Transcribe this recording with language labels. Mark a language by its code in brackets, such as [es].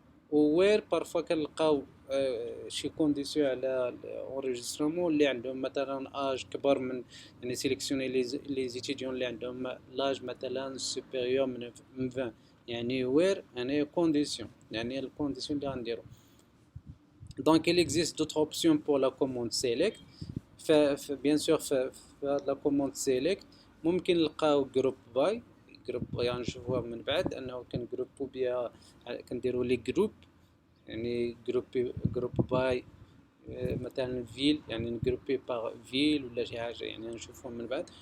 [ar] ووير بارفوا كنلقاو شي كونديسيون على الاونريجسترومون اللي عندهم مثلا اج كبر من يعني سيليكسيوني لي زيتيديون اللي عندهم لاج مثلا سوبيريور من 20 يعني وير يعني كونديسيون يعني الكونديسيون اللي غنديرو. دونك [fr] il existe d'autres options pour la commande select. bien sûr [ar] في la commande select ممكن نلقاو group by جروب يعني نشوفوها من بعد انه كنجروبو بها كنديرو لي جروب يعني جروب باي مثلا فيل يعني نجروبي باغ فيل ولا شي حاجه يعني نشوفوها من بعد.